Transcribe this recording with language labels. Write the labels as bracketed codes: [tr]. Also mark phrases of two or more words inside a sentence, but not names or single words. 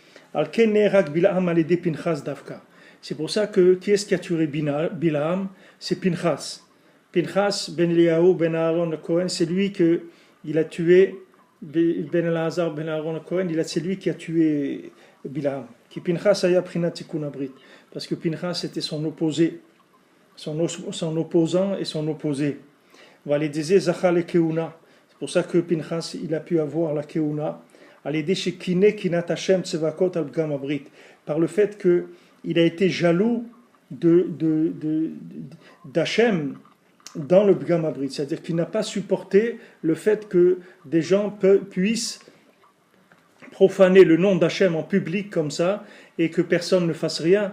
[fr] C'est pour ça que qui est-ce qui a tué Bilaam? C'est Pinchas. Pinchas ben Eliyahu ben Aaron le Cohen, c'est lui il a tué ben Elazar ben Aaron le Cohen, c'est lui qui a tué Bilaam. [he] כי פנחס היה בחינת תיקון הברית, [fr] parce que Pinchas était son opposé, son opposant et son opposé. C'est pour ça que Pinchas il a pu avoir la keuna. Par le fait qu'il a été jaloux d'Hachem dans le [he] בפגם הברית, [fr] c'est-à-dire qu'il n'a pas supporté le fait que des gens puissent profaner le nom d'Hachem en public comme ça et que personne ne fasse rien.